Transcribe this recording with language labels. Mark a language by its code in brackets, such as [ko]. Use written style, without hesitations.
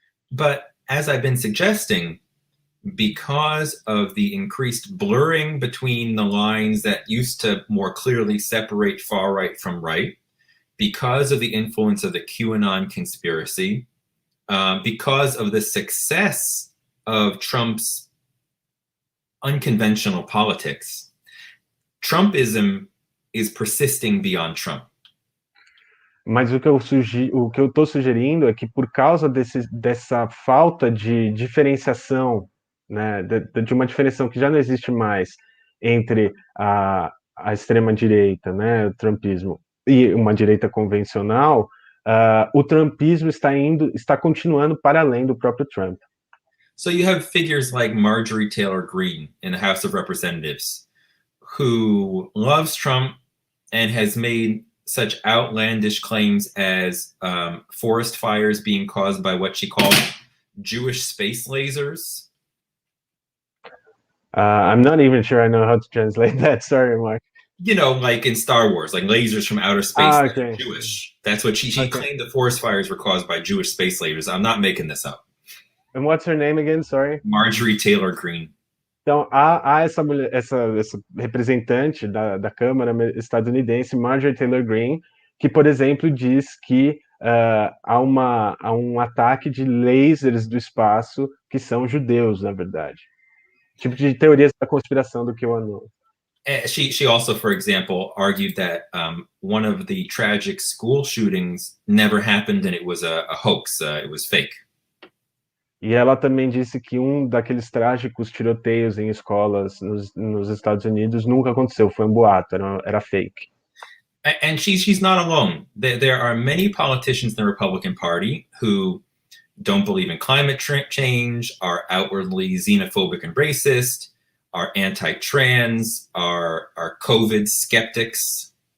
[en] But as I've been suggesting, because of the increased blurring between the lines that used to more clearly separate far right from right, because of the influence of the QAnon conspiracy, because of the success of Trump's unconventional politics, Trumpism is persisting beyond Trump. [pt] Mas o que eu estou sugerindo é que, por causa dessa falta de diferenciação, né, de uma diferenciação que já não existe mais entre a extrema-direita, né, o trumpismo, e uma direita convencional, o trumpismo está continuando para além do próprio Trump. [en] So you have figures like Marjorie Taylor Greene in the House of Representatives, who loves Trump and has made such outlandish claims as forest fires being caused by what she called Jewish space lasers. I'm not even sure I know how to translate that. Sorry, Mark. You know, like in Star Wars, like lasers from outer space that are Jewish. That's what she claimed the forest fires were caused by Jewish space lasers. I'm not making this up. And what's her name again? Sorry. Marjorie Taylor Greene. [pt] Então, há essa representante da Câmara estadunidense, Marjorie Taylor Greene, que, por exemplo, diz que há um ataque de lasers do espaço que são judeus, na verdade. Tipo de teorias da conspiração do que eu anuncio. [en] She also, for example, argued that one of the tragic school shootings never happened and it was a hoax, it was fake. [pt] E ela também disse que daqueles trágicos tiroteios em escolas nos Estados Unidos nunca aconteceu, foi um boato, era fake. [en] And she's not alone. There are many politicians in the Republican Party who don't believe in climate change, are outwardly xenophobic and racist, are anti-trans, are COVID skeptics.